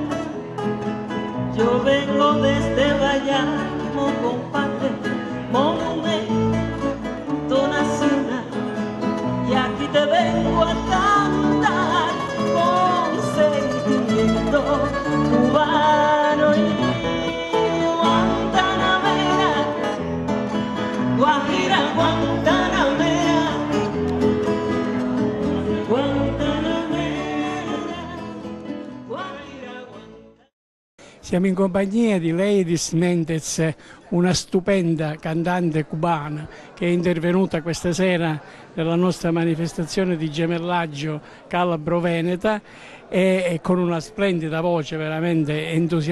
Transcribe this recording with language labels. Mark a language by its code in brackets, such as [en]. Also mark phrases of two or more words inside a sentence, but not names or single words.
[es] Yo vengo desde Bayamo, compadre, monumento nacional. Y aquí te vengo a cantar con sentimiento cubano y guantanamera, Guajira, Guantanamera. [it] Siamo in compagnia di Leydis Mendez, una stupenda cantante cubana che è intervenuta questa sera nella nostra manifestazione di gemellaggio calabro-veneta e con una splendida voce veramente entusiasmante.